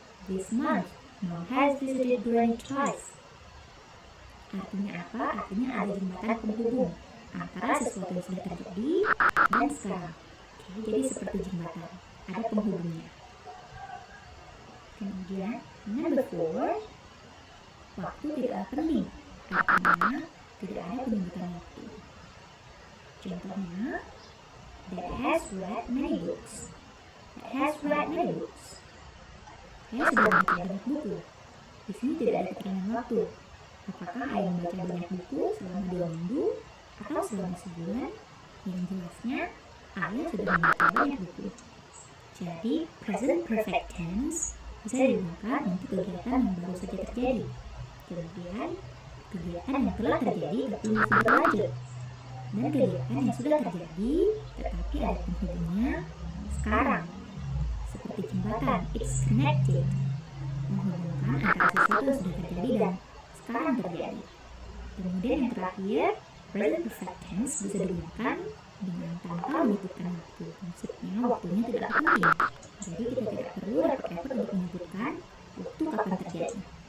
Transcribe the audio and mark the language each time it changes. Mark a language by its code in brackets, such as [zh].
[en] This month, Mom has visited Granny twice. [id] Artinya apa? Artinya ada jembatan penghubung antara sesuatu yang sudah terjadi dan sekarang. Oke, jadi seperti jembatan, ada penghubungnya. Kemudian, number 4, waktu tidaklah penting. Artinya, tidak ada penyebutan waktu. Contohnya, [en] that has read many books. That has read many books. [id] Saya sudah membaca banyak buku. Di sini tidak ada keterangan waktu. Apakah ayah membaca banyak buku selama 2 minggu atau selama sebulan? Yang jelasnya, ayah sudah membaca banyak buku. Jadi, present perfect tense bisa digunakan untuk kegiatan yang baru saja terjadi. Kemudian, kegiatan yang telah terjadi tapi masih berlanjut. Dan kegiatan yang sudah terjadi tetapi ada penghubungnya sekarang. Seperti jembatan, [en] it's connected. [id] Menghubungkan antara sesuatu yang sudah terjadi dan sekarang terjadi. Kemudian yang terakhir, present perfect tense bisa digunakan dengan tanpa menyebutkan waktu. Maksudnya waktunya tidak penting. Jadi kita tidak perlu repot untuk menyebutkan waktu kapan terjadi.